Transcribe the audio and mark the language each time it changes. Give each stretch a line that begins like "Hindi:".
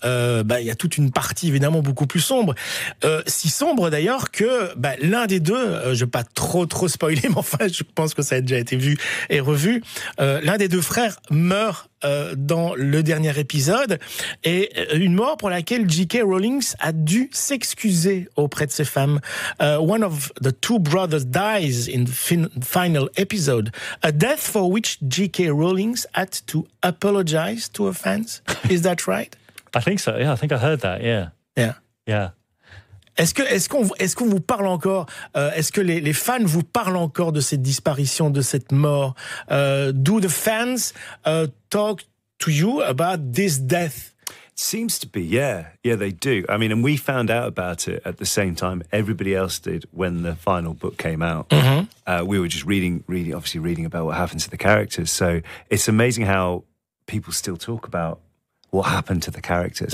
French: Il y a toute une partie évidemment beaucoup plus sombre, si sombre d'ailleurs que l'un des deux, je vais pas trop spoiler, mais enfin je pense que ça a déjà été vu et revu, l'un des deux frères meurt dans le dernier épisode, et une mort pour laquelle J.K. Rowling a dû s'excuser auprès de ses fans.
English: One of the two brothers dies in the final episode, a death for which J.K. Rowling had to apologize to her fans. Is that right? I think so. Yeah, I think I heard that. Yeah. Yeah. Yeah.
French: Est-ce qu'on vous parle encore, est-ce que les fans vous parlent encore de cette disparition, de cette mort?
English: Do the fans talk to you about this death? Seems to be, yeah, they do. I mean, and we found out about it at the same time everybody else did when the final book came out. Mm-hmm. We were just reading about what happened to the characters. So it's amazing how people still talk about what happened to the characters.